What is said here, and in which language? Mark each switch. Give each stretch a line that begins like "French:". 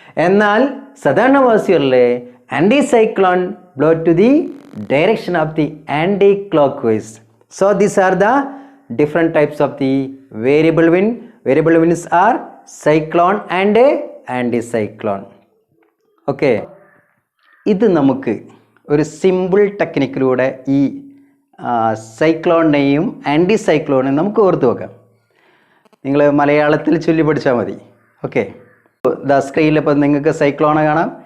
English: എന്നാൽ സദേൺ ഹെമിസ്ഫിയറിലെ anticyclone blow to the direction of the anti-clockwise. So these are the different types of the variable wind. Variable winds are cyclone and anticyclone.
Malayalam: Okay, ഇത് നമുക്ക് ഒരു simple ടെക്നിക്കിലൂടെ ഈ സൈക്ലോണിനെയും ആൻറ്റിസൈക്ലോണിനെയും നമുക്ക് ഓർത്ത് വെക്കാം. നിങ്ങൾ മലയാളത്തിൽ ചൊല്ലി പഠിച്ചാൽ മതി. ഓക്കെ, സ്ക്രീനിൽ ഇപ്പോൾ നിങ്ങൾക്ക് സൈക്ലോണെ കാണാം.